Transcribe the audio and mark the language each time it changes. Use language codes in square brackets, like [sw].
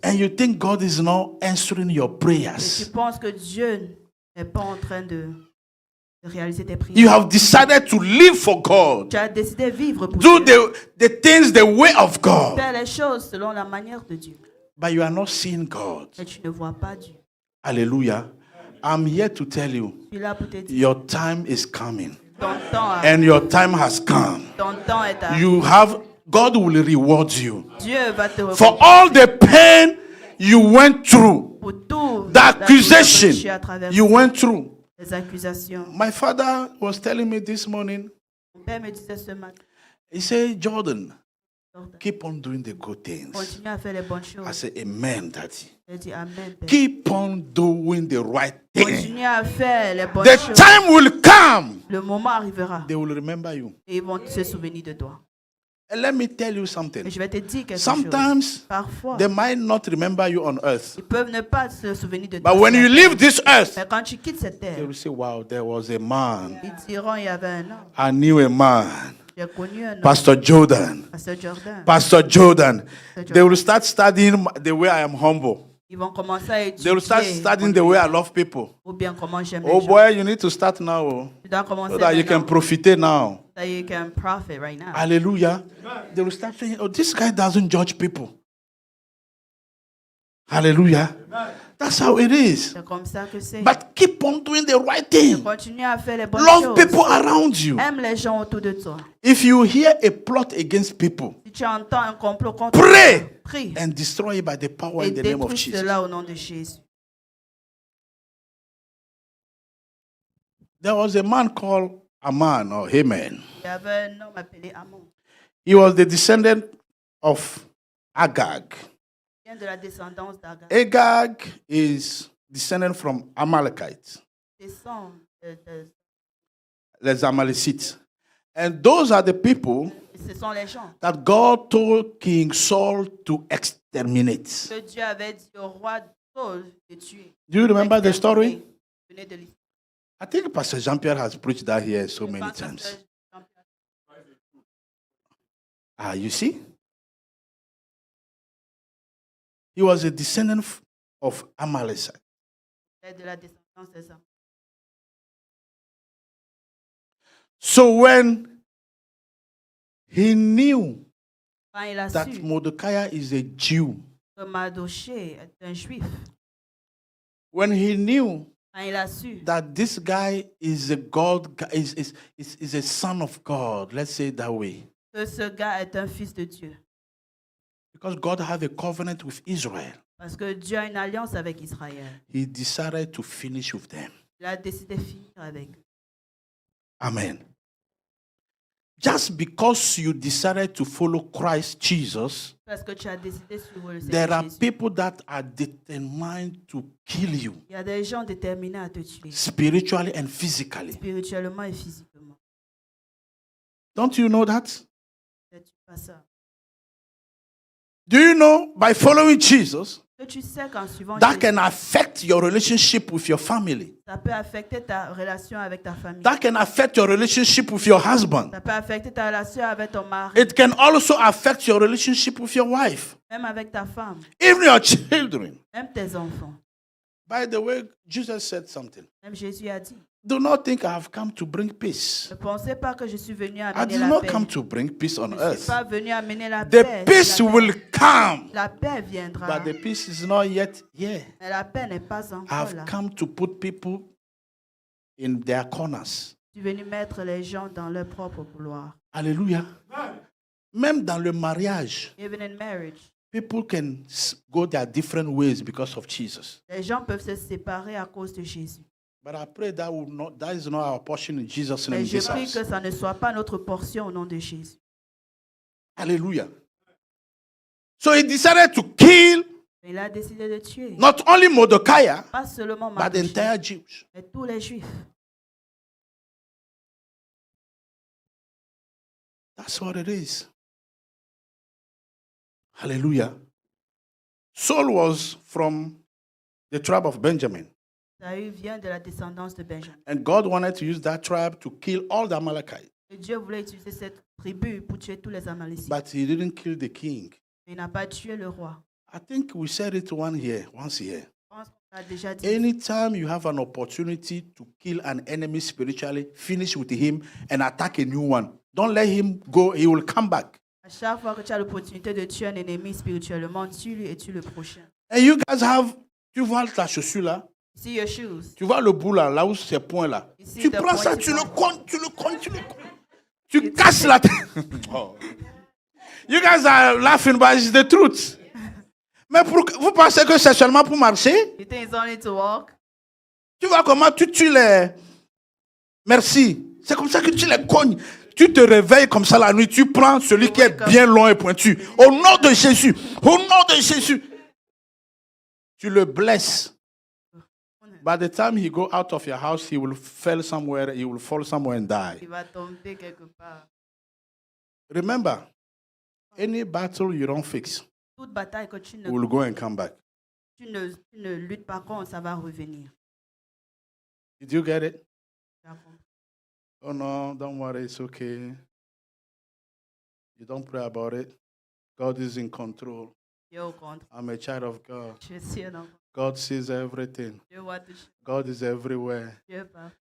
[en] And you think God is not answering your [fr] Et tu [en] prayers. [fr] penses que Dieu n'est pas en train de réaliser tes prières. [en] You have decided to live for God. [fr] Tu as décidé de vivre pour [en] Do [fr] Dieu. [en] the things the way of God. [fr] Faire les choses selon la manière de Dieu. [en] But you are not seeing God. [fr] Mais tu ne vois pas Dieu. [en] Hallelujah. I'm here to tell you, [fr] Je suis là pour te dire, [en] your time is coming. [fr] ton temps, [en] And your time has come. [fr] ton temps est arrivé. [en] You have, God will reward you. [fr] Dieu va te [en] For [fr] reconnaître [en] all the pain you went through, [fr] pour tout [en] the accusation [fr] tu as traversé, [en] you went through. [fr] les accusations. [en] My father was telling me this morning, [fr] Mon père me disait ce matin, [en] he said, Jordan, [fr] Jordan, [en] keep on doing the good things. [fr] continue à faire les bonnes [en] I [fr] choses. [en] said, amen, daddy. [fr] Je dis Amen, Père. [en] Keep on doing the right thing. [fr] Continue à faire les bonnes [en] The [fr] choses. [en] time will come. [fr] Le moment arrivera [en] They will remember you. [fr] et ils vont se souvenir de toi. [en] And let me tell you [fr] Et [en] something. [fr] je vais te dire quelque chose. [en] Sometimes [fr] Parfois, [en] they might not remember you on earth. [fr] ils peuvent ne pas se souvenir de toi. [en] But when [fr] sur [en] you [fr] la [en] leave [fr] terre. [en] this earth, [fr] Mais quand tu quittes cette [en] they [fr] terre, [en] will say, wow, there was a man. [fr] ils diront il y avait un homme. [en] I knew a man. [fr] J'ai connu un homme. [en] Pastor Jordan. [fr] Pasteur Jordan. [en] Pastor Jordan. [fr] Jordan. [en] They will start studying the way I am humble. [fr] Ils vont commencer à [en] They will start [fr] étudier [en] studying the way I love people. [fr] ou bien comment j'aime les [en] Oh [fr] gens. [en] boy, you need to start now. Oh, [fr] Tu dois commencer [en] so that you can [fr] maintenant. [en] profit now. So you can profit right now. Hallelujah. They will start saying, oh, this guy doesn't judge people. Hallelujah. That's how it is. [fr] C'est comme ça que c'est. [en] But keep on doing the right thing. [fr] Continue à faire les bonnes [en] Love [fr] choses. [en] people around you. [fr] Aime les gens autour de toi. [en] If you hear a plot against people, [fr] Si tu entends un complot contre [en] pray [fr] toi, prie [en] and destroy it by the power [fr] et [en] in the name of [fr] détruis [en] Jesus. [fr] cela au nom de Jésus. [en] There was a man called Aman or Haman. [fr] Il y avait un homme appelé Amon. [en] He was the descendant of Agag. [fr] Il vient de la descendance d'Agar. [en] Agag is descendant from Amalekites, [fr] Descend de- les Amalekites. [en] And those are the people [fr] ce sont les gens [en] that God told King Saul to exterminate. [fr] que Dieu avait dit au roi Saul de tuer. [en] Do you remember the story? [fr] Venez de l'histoire. [en] I think Pastor Jean-Pierre has preached that here so many [fr] Quand [en] times. [fr] Pasteur [en] Ah, you see? He was a descendant of Amalek. [fr] est de la descendance des hommes. [en] So when he knew [fr] Quand il a [en] that [fr] su [en] Mordecai is a Jew, [fr] que Mardochée est un juif, [en] when he knew [fr] quand il a su [en] that this guy is a God, is a son of God, let's say it that way, [fr] que ce gars est un fils de Dieu, [en] because God had a covenant with Israel, [fr] parce que Dieu a une alliance avec Israël, [en] he decided to finish with them. [fr] il a décidé de finir avec eux. [en] Amen. Just because you decided to follow Christ Jesus, [fr] Parce que tu as décidé de suivre le [en] there [fr] Seigneur [en] are [fr] Jésus. [en] people that are determined to kill you [fr] Il y a des gens déterminés à te tuer, [en] spiritually and physically. [fr] spirituellement et physiquement. [en] Don't you know that? [fr] Sais-tu pas ça? [en] Do you know by following Jesus, [fr] Que tu sais qu'en suivant [en] that [fr] Jésus, [en] can affect your relationship with your family? [fr] ça peut affecter ta relation avec ta famille. [en] That can affect your relationship with your husband. [fr] Ça peut affecter ta relation avec ton mari, [en] It can also affect your relationship with your wife, [fr] même avec ta femme, [en] even your children. [fr] même tes enfants. [en] By the way, Jesus said something. [fr] Même Jésus a dit, [en] Do not think I have come to bring peace. [fr] ne pensez pas que je suis venu [en] I [fr] amener [en] did [fr] la [en] not [fr] paix. [en] come to bring peace on [fr] Je ne suis [en] earth. [fr] pas venu amener la [en] The [fr] paix. [en] peace [fr] sur la [en] will [fr] terre. [en] come, [fr] La paix viendra, [en] but the peace is not yet here. [fr] mais la paix n'est pas [en] I [fr] encore [en] have [fr] là. [en] come to put people in their corners. [fr] Tu es venu mettre les gens dans leur propre gloire. Alléluia. Même dans le mariage, [en] Even in marriage, people can go their different ways because of Jesus. [fr] les gens peuvent se séparer à cause de Jésus. [en] But I pray that is not our portion in Jesus' name. [fr] Mais je [en] this [fr] prie [en] house. [fr] que ça ne soit pas notre portion au nom de Jésus. [en] Hallelujah. So he decided to kill [fr] Il a décidé de tuer, [en] not only Mordecai, [fr] pas seulement [en] but the [fr] Mardochée, [en] entire Jews. [fr] mais tous les Juifs. [en] That's what it is. Hallelujah. Saul was from the tribe of Benjamin. [fr] Saül vient de la descendance de Benjamin. [en] And God wanted to use that tribe to kill all the Amalekites. [fr] Et Dieu voulait utiliser cette tribu pour tuer tous les Amalécites. [en] But he didn't kill the king. [fr] Il n'a pas tué le roi. [en] I think we said it once here. [fr] Je pense qu'on l'a déjà dit. [en] Anytime you have an opportunity to kill an enemy spiritually, finish with him and attack a new one. Don't let him go. He will come back. [fr] À chaque fois que tu as l'opportunité de tuer un ennemi spirituellement, tue-lui et tue le prochain. [en] And you guys have, [fr] tu vois ta chaussure là, [en] See your shoes. [fr] tu vois le bout là, là où c'est point là. Ici, Tu [en] the [fr] prends ça, [en] pointy [fr] tu le [en] part. [fr] comptes, tu le comptes, tu le comptes. Tu casses la tête. Oh. [en] You guys are laughing, but it's the truth. [fr] Mais vous pensez que c'est seulement pour marcher? [en] You think it's only to walk? [fr] Tu vois comment tu tues les... Merci. C'est comme ça que tu les cognes. Tu te réveilles comme ça la nuit. Tu prends celui qui est bien long et pointu. Au nom de Jésus. Au nom de Jésus. Tu le blesses. [en] By the time he go out of your house, he will fall somewhere and die. [fr] Il va tomber quelque part. [en] Remember, any battle you don't fix [fr] Toute bataille que tu ne, [en] will go and come back. [fr] tu ne luttes pas contre, ça va revenir. [en] Did you get it? [fr] Tu as compris? [en] Oh no, don't worry, it's okay. You don't pray about it. God is in control. [fr] Dieu au contre. [en] I'm a child of God. [fr] Je suis un enfant. [en] God sees everything. [fr] Dieu voit tout. [en] God is everywhere. [fr] Dieu parle.